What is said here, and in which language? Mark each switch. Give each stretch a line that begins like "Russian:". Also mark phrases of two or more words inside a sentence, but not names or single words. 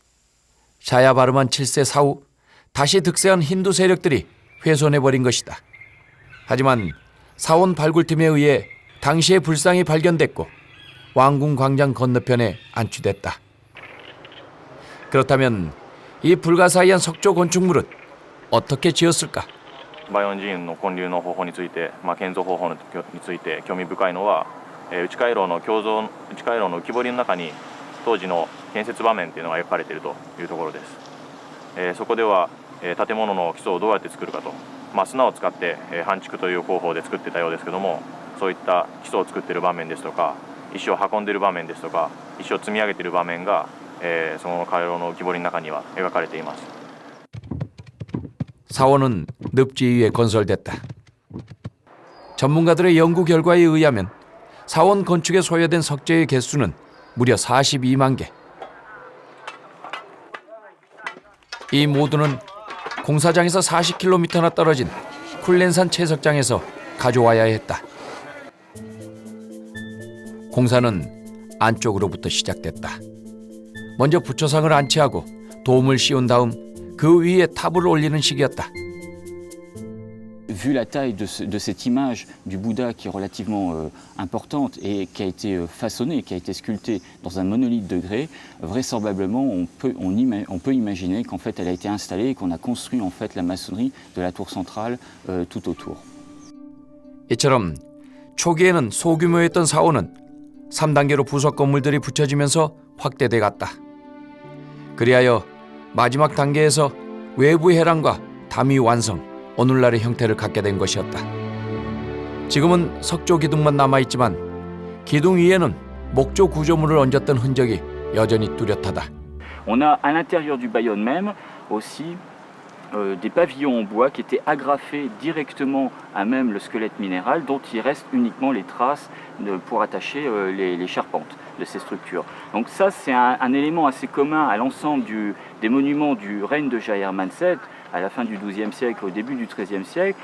Korean: 자야바르만 7세 사후 다시 득세한 힌두 세력들이 훼손해버린 것이다. 하지만 사원 발굴팀에 의해 당시의 불상이 발견됐고 왕궁 광장 건너편에 안치됐다. 그렇다면 이 불가사의한 석조 건축물은 어떻게 지었을까?
Japanese: バヨン寺院の建立の方法について、建造方法について興味深いのは、内回廊の浮き彫りの中に当時の建設場面というのが描かれているというところです。そこでは、建物の基礎をどうやって作るかと、砂を使って半築という方法で作ってたようですけども、そういった基礎を作っている場面ですとか、石を運んでいる場面ですとか、石を積み上げている場面が、その回廊の浮き彫りの中には描かれています。
Korean: 사원은 늪지 위에 건설됐다. 전문가들의 연구 결과에 의하면 사원 건축에 소요된 석재의 개수는 무려 42만 개. 이 모두는 공사장에서 40km나 떨어진 쿨렌산 채석장에서 가져와야 했다. 공사는 안쪽으로부터 시작됐다. 먼저 부처상을 안치하고 돔을 씌운 다음 그 위에 탑을 올리는 식이었다.
French: Vu la taille de cette image du Bouddha qui est relativement importante et qui a été façonnée, qui a été sculptée dans un monolithe de grès, vraisemblablement on peut imaginer qu'en fait elle a été installée et qu'on a construit en fait la maçonnerie de la tour centrale tout autour.
Korean: 이처럼 초기에는 소규모였던 사원은 3단계로 부속 건물들이 붙여지면서 확대돼 갔다. 그리하여 마지막 단계에서 외부 해랑과 담이 완성, 오늘날의 형태를 갖게 된 것이었다. 지금은 석조 기둥만 남아있지만 기둥 위에는 목조 구조물을 얹었던 흔적이 여전히 뚜렷하다.
French: On a à l'intérieur du Bayonne même aussi des pavillons en bois qui étaient agrafés directement à même le squelette minéral dont il reste uniquement les traces pour attacher les charpentes de ces structures. Donc ça c'est un élément assez commun à l'ensemble des monuments du règne de Jayavarman VII à la fin du XIIe siècle, au début du XIIIe siècle.